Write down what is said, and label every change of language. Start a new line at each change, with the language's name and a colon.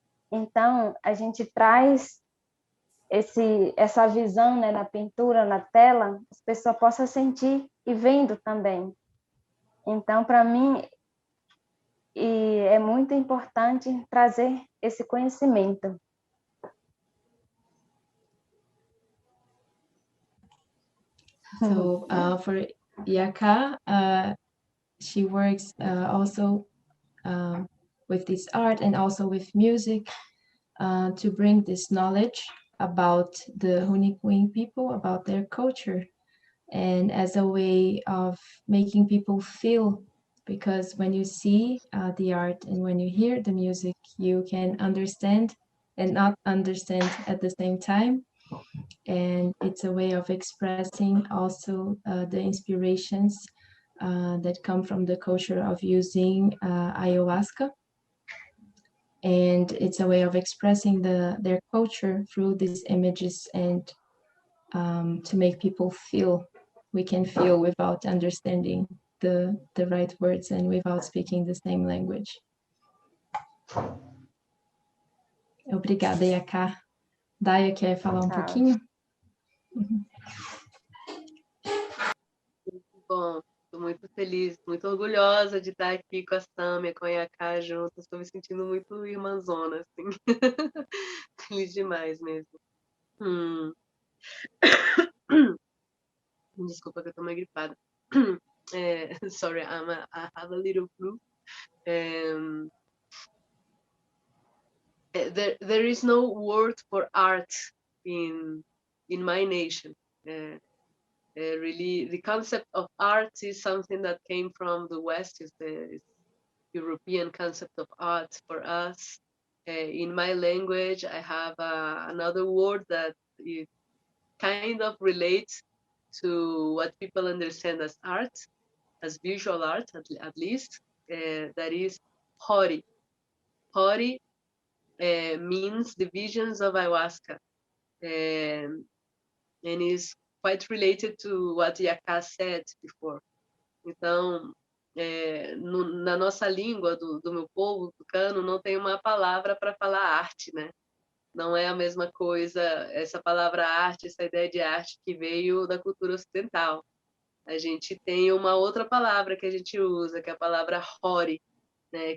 Portuguese: Então, a gente traz essa visão, né, na pintura, na tela, as pessoas possam sentir e vendo também. Então, para mim, é muito importante trazer esse conhecimento.
English: So for Yaka, she works also with this art and also with music to bring this knowledge about the Runicuim people, about their culture, and as a way of making people feel, because when you see the art and when you hear the music, you can understand and not understand at the same time. And it's a way of expressing also the inspirations that come from the culture of using ayahuasca. And it's a way of expressing their culture through these images and to make people feel. We can feel without understanding the right words and without speaking the same language.
Portuguese: Obrigada, Yaka. Daya quer falar pouquinho? Bom, estou muito feliz, muito orgulhosa de estar aqui com a Sâmia, com a Yaka juntas. Estou me sentindo muito irmãzona, assim. Feliz demais mesmo. Desculpa que eu estou meio gripada.
English: Sorry, I have a little flu. There is no word for art in my nation. Really, the concept of art is something that came from the West. Is the European concept of art for us. In my language, I have another word that it kind of relates to what people understand as art, as visual art, at least. That is Hori. Hori means the visions of ayahuasca, and is quite related to what Yaka said before.
Portuguese: Então, na nossa língua do meu povo tucano, não tem uma palavra para falar arte, né? Não é a mesma coisa essa palavra arte, essa ideia de arte que veio da cultura ocidental. A gente tem uma outra palavra que a gente usa, que é a palavra Hori, né?